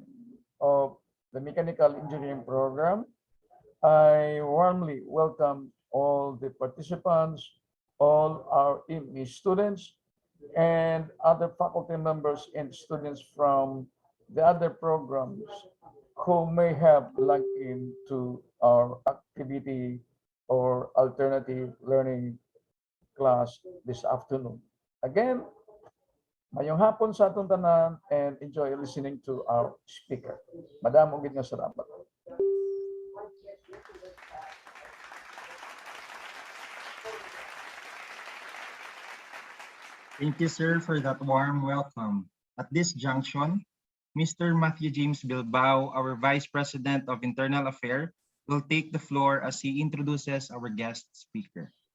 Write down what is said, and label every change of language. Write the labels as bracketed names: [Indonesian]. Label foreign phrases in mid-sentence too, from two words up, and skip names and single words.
[English] of the Mechanical Engineering program, I warmly welcome all the participants, all our ME students, and other faculty members and students from the other programs who may have logged into our activity or alternative learning class this afternoon. Again, [Cebuano] mayong hapon sa atong tanan, [English] and enjoy listening to our speaker. [Hiligaynon] Madam, ugid nga salamat. [English] Thank you, sir, for that warm welcome. At this junction, Mr. Matthew James Bilbao, our Vice President of Internal Affairs, will take the floor as he introduces our guest speaker.